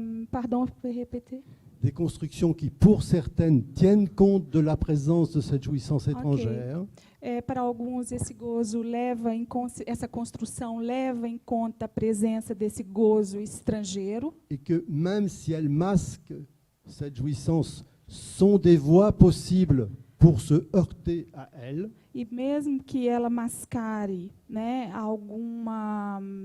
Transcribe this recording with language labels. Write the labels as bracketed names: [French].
[French] Pardon, vous pouvez répéter? Des constructions qui, pour certaines, tiennent compte de la présence de cette jouissance étrangère. [Portuguese] Para alguns, esse gozo leva em essa construção leva em conta a presença desse gozo estrangeiro. [French] Et que même si elles masquent cette jouissance, sont des voies possibles pour se heurter à elle. [Portuguese] E mesmo que ela mascare, né, alguma